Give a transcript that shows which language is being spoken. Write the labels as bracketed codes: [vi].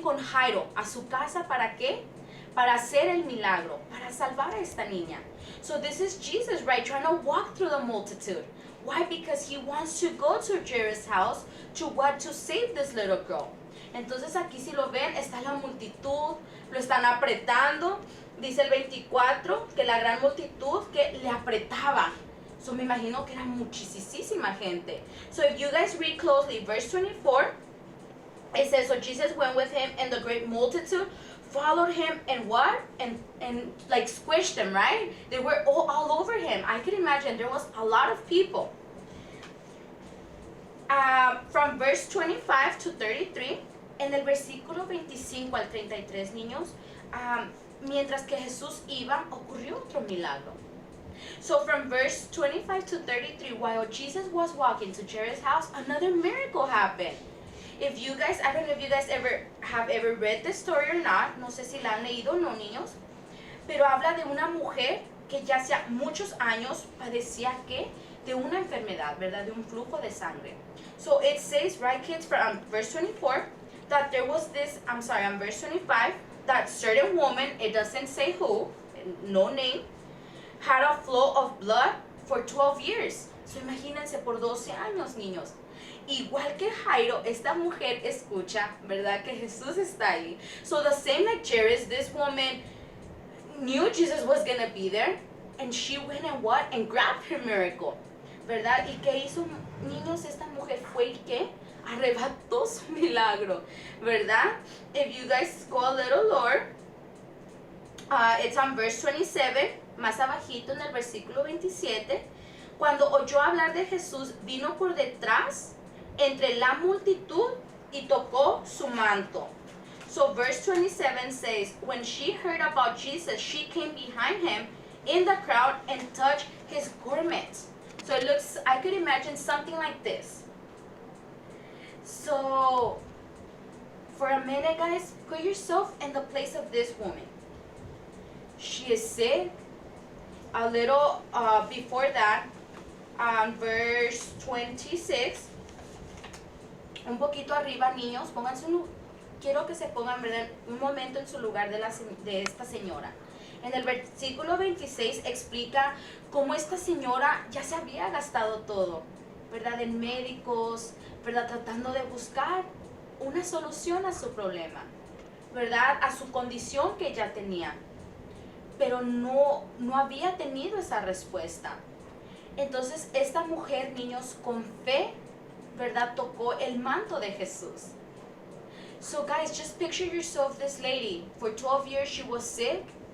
[es] Con Jairo, a su casa, ¿para qué? Para hacer el milagro, para salvar a esta niña. [en] So this is Jesus, right? Trying to walk through the multitude. Why? Because he wants to go to Jairus' house to what? To save this little girl. [es] Entonces aquí si lo ven, está la multitud, lo están apretando. Dice el 24 que la gran multitud que le apretaba. So me imagino que era muchísima gente. [en] So if you guys read closely, verse 24, it says, so Jesus went with him and the great multitude followed him and what? And like squished him, right? They were all over him. I could imagine there was a lot of people. From verse 25 to 33, [es] en el versículo 25 al 33, niños, mientras que Jesús iba, ocurrió otro milagro. [en] So from verse 25 to 33, while Jesus was walking to Jairus' house, another miracle happened. If you guys, I don't know if you guys have ever read this story or not, [es] no sé si la han leído o no, niños, pero habla de una mujer que ya hacía muchos años padecía ¿qué? De una enfermedad, ¿verdad? De un flujo de sangre. [en] So it says, right kids, from verse 24, that there was this, on verse 25, that certain woman, it doesn't say who, no name, had a flow of blood for 12 years. [es] So imagínense, por 12 años, niños. Igual que Jairo, esta mujer escucha, ¿verdad? Que Jesús está ahí. [en] So the same like Jairus, this woman knew Jesus was going to be there. And she went and what? And grabbed her miracle. [es] ¿Verdad? ¿Y qué hizo, niños? Esta mujer fue y ¿qué? Arrebató su milagro. ¿Verdad? [en] If you guys go a little lower, it's on verse 27, [es] más abajito en el versículo 27. Cuando oyó hablar de Jesús, vino por detrás entre la multitud y tocó su manto. [en] So verse 27 says, when she heard about Jesus, she came behind him in the crowd and touched his garment. So it looks, I could imagine something like this. So for a minute, guys, put yourself in the place of this woman. She is sick. A little before that, verse 26, [es] un poquito arriba, niños, pónganse quiero que se pongan, ¿verdad? Un momento en su lugar de esta señora. En el versículo 26 explica cómo esta señora ya se había gastado todo, ¿verdad? En médicos, ¿verdad? Tratando de buscar una solución a su problema, ¿verdad? A su condición que ella tenía. Pero no había tenido esa respuesta. Entonces esta mujer, niños, con fe, ¿verdad? Tocó el manto de Jesús. [en] So guys, just picture yourself this lady. For 12 years she was sick.